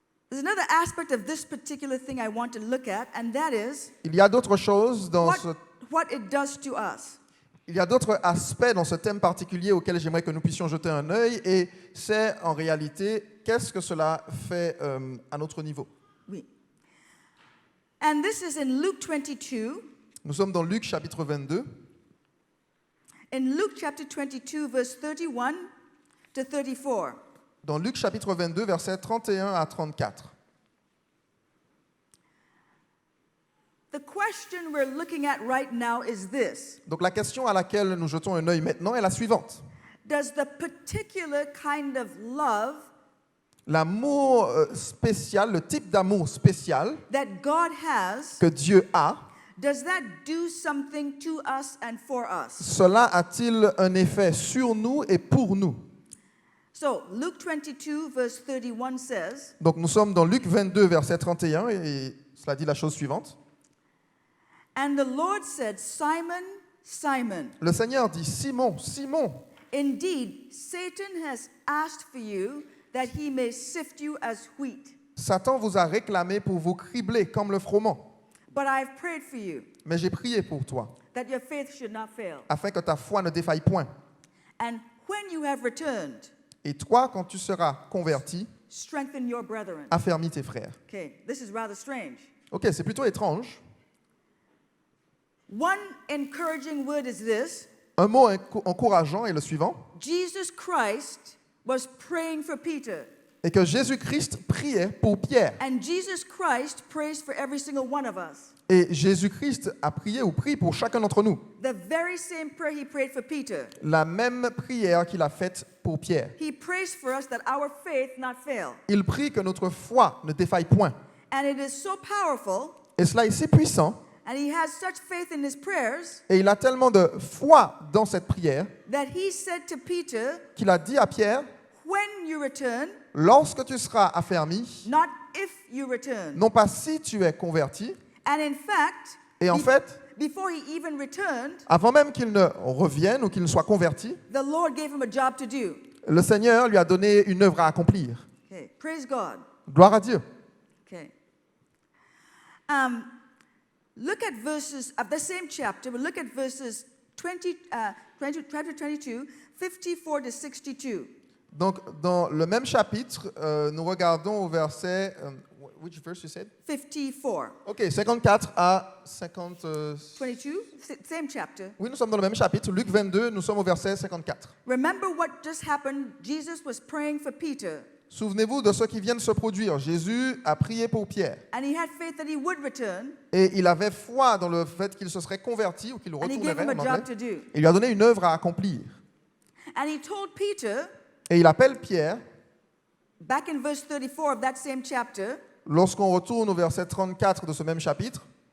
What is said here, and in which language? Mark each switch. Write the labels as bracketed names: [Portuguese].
[English] There's another aspect of this particular thing I want to look at, and that is [French] Il y a d'autres choses dans [English] what it does to us. [French] Il y a d'autres aspects dans ce thème particulier auquel j'aimerais que nous puissions jeter un œil, et c'est en réalité qu'est-ce que cela fait à notre niveau. [English] Oui. And this is in Luke 22. [French] Nous sommes dans Luc chapitre 22. [English] In Luke chapter 22, verse 31 to 34. [French] Dans Luc chapitre 22, versets 31 à 34. [English] The question we're looking at right now is this. [French] Donc la question à laquelle nous jetons un œil maintenant est la suivante. [English] Does the particular kind of love [French] L'amour spécial, le type d'amour spécial [English] that God has, [French] que Dieu a, [English] does that do something to us and for us? [French] cela a-t-il un effet sur nous et pour nous? [English] So, Luke 22, verse 31 says, [French] Donc nous sommes dans Luc 22, verset 31, et cela dit la chose suivante. [English] and the Lord said, Simon, Simon, [French] Le Seigneur dit, Simon, Simon, [English] indeed, Satan has asked for you that he may sift you as wheat. [French] Satan vous a réclamé pour vous cribler comme le froment. [English] But I've prayed for you [French] Mais j'ai prié pour toi, [English] that your faith should not fail. [French] afin que ta foi ne défaille point. [English] And when you have returned, [French] Et toi, quand tu seras converti, [English] strengthen your brethren. [French] affermis tes frères. [English] Okay, this is rather strange. [French] Ok, c'est plutôt étrange. [English] One encouraging word is this: [French] Un mot encourageant est le suivant, [English] Jesus Christ was praying for Peter, [French] et que Jésus-Christ priait pour Pierre. [English] and Jesus Christ prays for every single one of us. [French] Et Jésus-Christ a prié ou prie pour chacun d'entre nous. [English] The very same prayer he prayed for Peter. [French] La même prière qu'il a faite pour Pierre. [English] He prays for us that our faith not fail. [French] Il prie que notre foi ne défaille point. [English] And it is so powerful, [French] Et cela est si puissant, [English] and he has such faith in his prayers, [French] et il a tellement de foi dans cette prière, [English] that he said to Peter, [French] qu'il a dit à Pierre, [English] when you return, [French] lorsque tu seras affermi, [English] not if you return. [French] non pas si tu es converti, [English] And in fact, [French] et en fait, [English] before he even returned, [French] avant même qu'il ne revienne ou qu'il ne soit converti, [English] the Lord gave him a job to do. [French] le Seigneur lui a donné une œuvre à accomplir. [English] Okay, praise God. [French] Gloire à Dieu. [English] Okay. Look at verses of the same chapter, but look at verses 20, chapter 22, 54 to 62. [French] Donc, dans le même chapitre, nous regardons au verset... [English] which verse you said? 54. [French] Ok, 54 à 50... [English] 22, same chapter. [French] Oui, nous sommes dans le même chapitre, Luc 22, nous sommes au verset 54. [English] Remember what just happened? Jesus was praying for Peter, [French] Souvenez-vous de ce qui vient de se produire. Jésus a prié pour Pierre. [English] and he had faith that he would return, [French] Et il avait foi dans le fait qu'il se serait converti ou qu'il [English] and he gave [French] retournerait [English] him a [French] en [English] job [French] anglais. [English] to do. [French] Il lui a donné une œuvre à accomplir. [English] And he told Peter, [French] Et il appelle Pierre, [English] back in verse 34 of that same chapter, [French] lorsqu'on retourne au verset 34 de ce même chapitre,